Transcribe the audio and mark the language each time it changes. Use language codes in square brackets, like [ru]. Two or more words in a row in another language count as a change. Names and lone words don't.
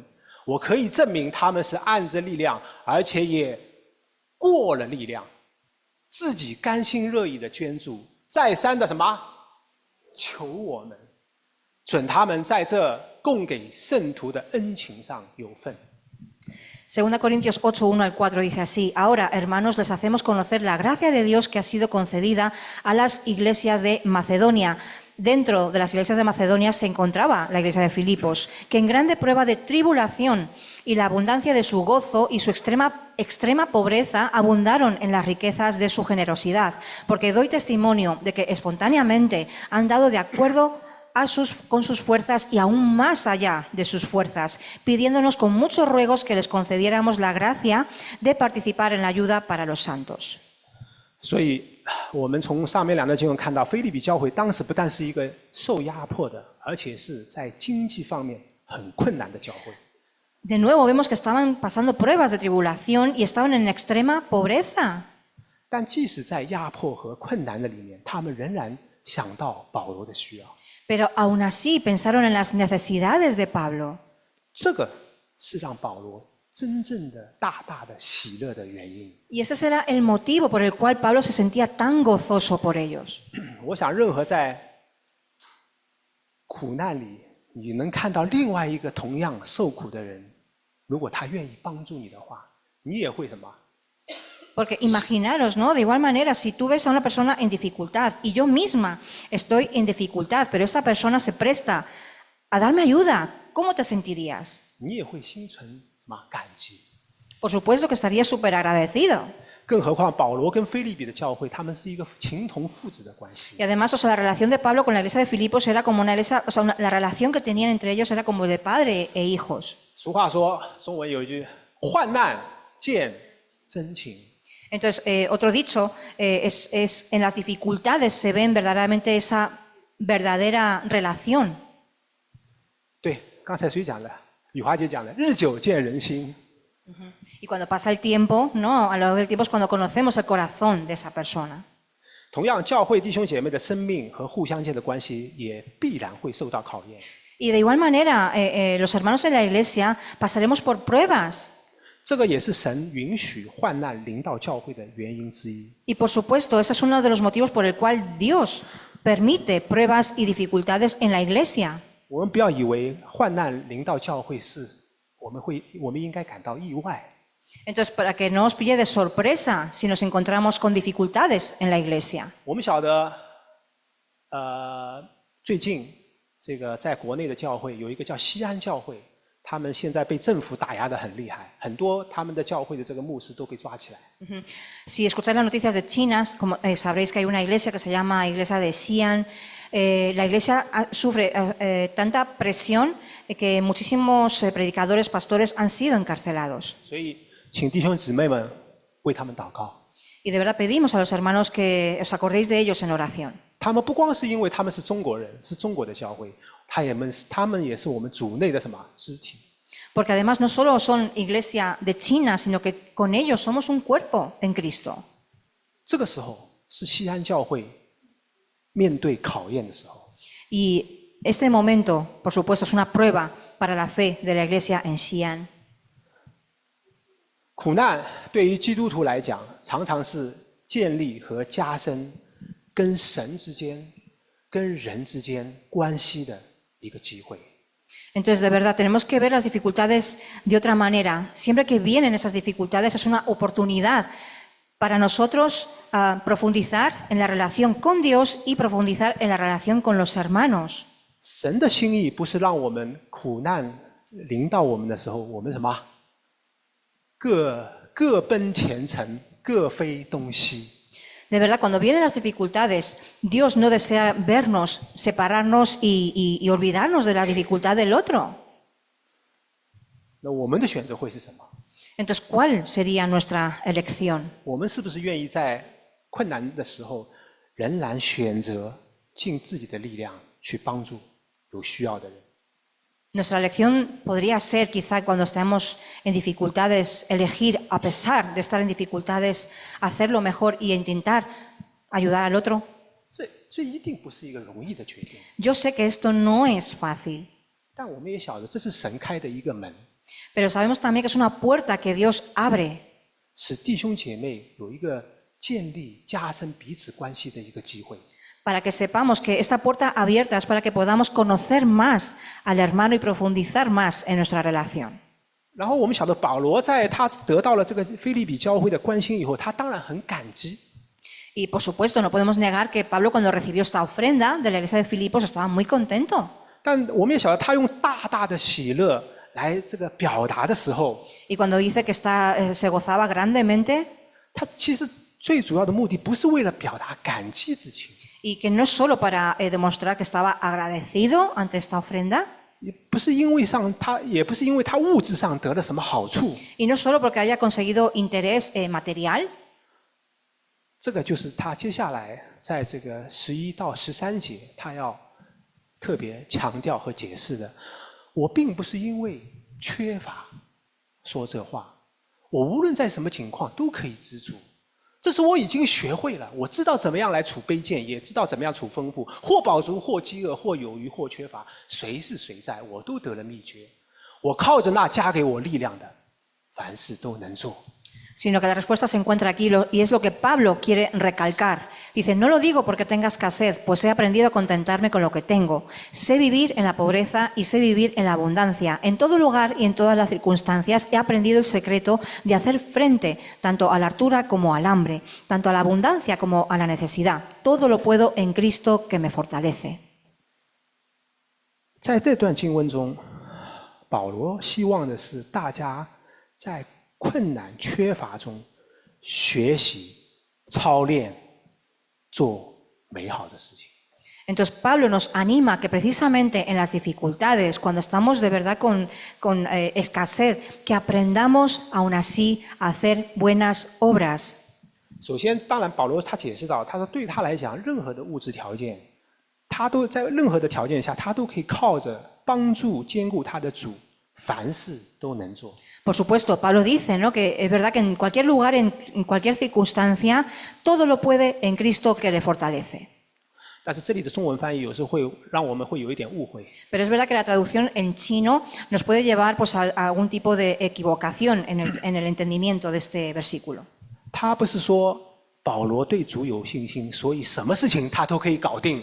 [zh] 我可以证明他们是按着力量，而且也过了力量，自己甘心乐意的捐助，再三的什么求我们，准他们在这供给圣徒的恩情上有份。 [es] 2 Corintios 8, 1 al 4 dice así, ahora, hermanos, les hacemos conocer la gracia de Dios que ha sido concedida a las iglesias de Macedonia. Dentro de las iglesias de Macedonia se encontraba la iglesia de Filipos, que en grande prueba de tribulación y la abundancia de su gozo y su extrema pobreza abundaron en las riquezas de su generosidad, porque doy testimonio de que espontáneamente han dado de acuerdo con sus fuerzas y aún más allá de sus fuerzas, pidiéndonos con muchos ruegos que les concediéramos la gracia de participar en la ayuda para los santos. [zh] 所以，我们从上面两段经文看到，腓立比教会当时不但是一个受压迫的，而且是在经济方面很困难的教会。 [es] De nuevo vemos que estaban pasando pruebas de tribulación y estaban en extrema pobreza. [zh] 但即使在压迫和困难的里面，他们仍然想到保罗的需要。 [es] Pero aún así pensaron en las necesidades de Pablo. [zh] 这个是让保罗真正的大大的喜乐的原因。 [es] Y ese será el motivo por el cual Pablo se sentía tan gozoso por ellos. [zh] 我想，任何在苦难里，你能看到另外一个同样受苦的人，如果他愿意帮助你的话，你也会什么？ [es] Porque imaginaros, ¿no? De igual manera, si tú ves a una persona en dificultad y yo misma estoy en dificultad, pero esta persona se presta a darme ayuda, ¿cómo te sentirías? [zh] 你也会心存什么感激？ [es] Por supuesto que estarías súper agradecido. [zh] 更何况保罗跟腓立比的教会，他们是一个情同父子的关系。 [es] Y además, o sea, la relación de Pablo con la iglesia de Filipos era como una iglesia, o sea, la relación que tenían entre ellos era como de padre e hijos. [zh] 俗话说，中文有一句“患难见真情”。 [es] Entonces, otro dicho es en las dificultades se ven verdaderamente esa verdadera relación. [zh] 对，刚才谁讲的？雨华姐讲的，“日久见人心”。 [es] Y cuando pasa el tiempo, ¿no? A lo largo del tiempo es cuando conocemos el corazón de esa persona. [zh] 同样，教会弟兄姐妹的生命和互相间的关系也必然会受到考验。 [es] Y de igual manera, los hermanos en la iglesia pasaremos por pruebas. [zh] 这个也是神允许患难临到教会的原因之一。 [es] Y por supuesto, ese es uno de los motivos por el cual Dios permite pruebas y dificultades en la iglesia. [zh] 我们不要以为患难临到教会是我们应该感到意外。 [es] Entonces, para que no os pille de sorpresa si nos encontramos con dificultades en la iglesia. [zh] 我们晓得，最近这个在国内的教会有一个叫西安教会，他们现在被政府打压得很厉害，很多他们的教会的这个牧师都被抓起来。 [es] Si escucháis las noticias de China, como, sabréis que hay una iglesia que se llama Iglesia de Xi'an. La iglesia sufre tanta presión que muchísimos predicadores, pastores han sido encarcelados. [zh] 所以，请弟兄姊妹们为他们祷告。 [es] Y de verdad pedimos a los hermanos que os acordéis de ellos en oración. [zh] 他们不光是因为他们是中国人，是中国的教会，他们也是我们主内的什么肢体。 [es] Porque además no solo son iglesia de China, sino que con ellos somos un cuerpo en Cristo. [zh] 这个时候是西安教会面对考验的时候。 [es] Y este momento, por supuesto, es una prueba para la fe de la iglesia en Xi'an. [zh] 苦难对于基督徒来讲，常常是建立和加深跟神之间、跟人之间关系的一个机会。 [es] Entonces, de verdad, tenemos que ver las dificultades de otra manera. Siempre que vienen esas dificultades es una oportunidad para nosotros profundizar en la relación con Dios y profundizar en la relación con los hermanos. [zh] 神的心意不是让我们苦难临到我们的时候，我们什么各奔前程，各飞东西。 [es] De verdad, cuando vienen las dificultades, Dios no desea vernos, separarnos y olvidarnos de la dificultad del otro. [zh] 那我们的选择会是什么？ [es] Entonces, ¿cuál sería nuestra elección? [zh] 我们是不是愿意在困难的时候，仍然选择尽自己的力量去帮助有需要的人？ [es] Nuestra elección podría ser, quizá cuando estemos en dificultades, elegir, a pesar de estar en dificultades, hacerlo mejor y intentar ayudar al otro. [zh] 这一定不是一个容易的决定， [es] Yo sé que esto no es fácil, [zh] 但我们也晓得这是神开的一个门， [es] pero sabemos también que es una puerta que Dios abre [zh] 使弟兄姐妹有一个建立、加深彼此关系的一个机会。 [es] para que sepamos que esta puerta abierta es para que podamos conocer más al hermano y profundizar más en nuestra relación. [zh] 然后我们晓得保罗在他得到了这个腓立比教会的关心以后，他当然很感激。 [es] Y por supuesto, no podemos negar que Pablo cuando recibió esta ofrenda de la iglesia de Filipos estaba muy contento. [zh] 但我们也晓得，他用大大的喜乐来这个表达的时候， [es] Y cuando dice que se gozaba grandemente, [zh] 他其实最主要的目的不是为了表达感激之情， [es] y que no es solo para demostrar que estaba agradecido ante esta ofrenda, [zh] 也不是因为他物质上得了什么好处， [es] y no solo porque haya conseguido interés material, [zh] 这个就是他接下来在这个11到13节，他要特别强调和解释的。我并不是因为缺乏说这话，我无论在什么情况都可以知足。这是我已经学会了，我知道怎么样来处卑贱，也知道怎么样处丰富，或饱足，或饥饿，或有余，或缺乏，谁是谁在，我都得了秘诀。我靠着那加给我力量的，凡事都能做。 [es] sino que la respuesta se encuentra aquí y es lo que Pablo quiere recalcar. Dice, no lo digo porque tenga escasez, pues he aprendido a contentarme con lo que tengo. Sé vivir en la pobreza y sé vivir en la abundancia. En todo lugar y en todas las circunstancias he aprendido el secreto de hacer frente tanto a la hartura como al hambre, tanto a la abundancia como a la necesidad. Todo lo puedo en Cristo que me fortalece. [zh] 在这段经文中，保罗希望的是大家在 困难缺乏中学习、操练、做美好的事情。 [es] Entonces Pablo nos anima que precisamente en las dificultades, cuando estamos de verdad con escasez, que aprendamos aún así a hacer buenas obras. [zh] 首先，当然保罗他解释到，他说对他来讲，任何的物质条件，他都在任何的条件下，他都可以靠着帮助兼顾他的主，凡事都能做。 [es] Por supuesto, Pablo dice, ¿no?, que es verdad que en cualquier lugar, en cualquier circunstancia, todo lo puede en Cristo que le fortalece. [zh] 但是这里的中文翻译有时候会让我们会有一点误会。 [es] Pero es verdad que la traducción en chino nos puede llevar pues, a algún tipo de equivocación en el entendimiento de este versículo. [zh] 他不是说保罗对主有信心，所以什么事情他都可以搞定。